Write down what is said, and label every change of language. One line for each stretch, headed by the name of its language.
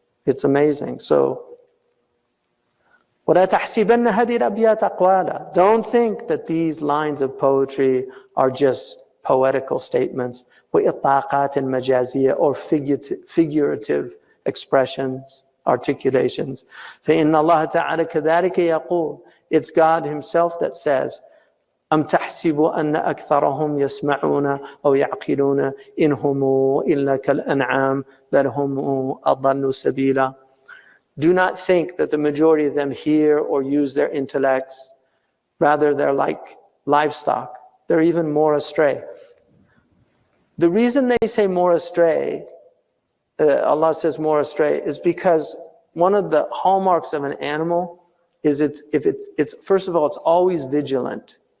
English: It's amazing. So,
Arabic: وَلَا تَحْسِبَنَّ هَذِهِ الْأَبْيَاتَ أَقْوَالًا.
English: Don't think that these lines of poetry are just poetical statements,
Arabic: وَإِطْلَاقَاتٍ مَجَازِيَّةٍ,
English: or figurative expressions, articulations.
Arabic: فَإِنَّ اللَّهَ تَعَالَى كَذَلِكَ يَقُولُ.
English: It's God Himself that says,
Arabic: أَمْ تَحْسِبُ أَنَّ أَكْثَرَهُمْ يَسْمَعُونَ أَوْ يَعْقِلُونَ إِنْ هُمْ إِلَّا كَالْأَنْعَامِ بَلْ هُمْ أَضَلُّ سَبِيلًا.
English: Do not think that the majority of them hear or use their intellects. Rather, they're like livestock. They're even more astray. The reason they say more astray, Allah says more astray, is because one of the hallmarks of an animal is it's first of all, it's always vigilant.